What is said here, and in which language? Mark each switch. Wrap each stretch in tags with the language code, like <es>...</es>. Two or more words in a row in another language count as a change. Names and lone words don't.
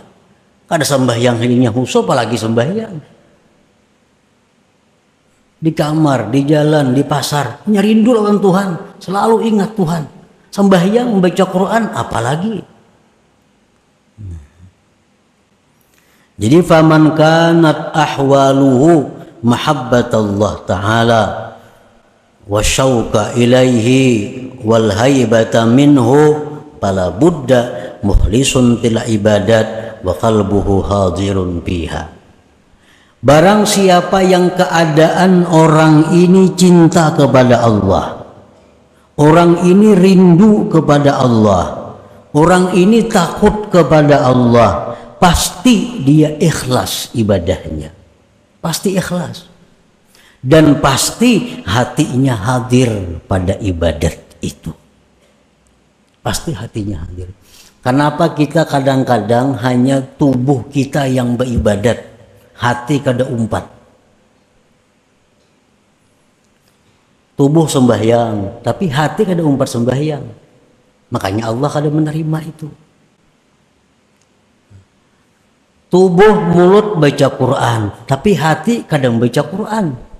<bjn>Kada sembahyang hanya khusyuk, apalagi sembahyang. Di kamar, di jalan, di pasar, rindu lawan Tuhan, selalu ingat Tuhan. Sembahyang, membaca Quran, apalagi.</bjn> <ar>Jadi فمن كانت أحواله محبة الله تعالى والشوق إليه والهيبة منه فلا بد مخلص في العبادات وقلبه حاضر فيها.</ar> <bjn>Barang siapa yang keadaan orang ini cinta kepada Allah, orang ini rindu kepada Allah, orang ini takut kepada Allah, pasti dia ikhlas ibadahnya. Pasti ikhlas. Dan pasti hatinya hadir pada ibadat itu. Pasti hatinya hadir. Kenapa kita kadang-kadang hanya tubuh kita yang beribadat, hati kada umpat. Tubuh sembahyang, tapi hati kada umpat sembahyang. Makanya Allah kada menerima itu. Tubuh mulut baca Quran, tapi hati kadang baca Quran.</bjn>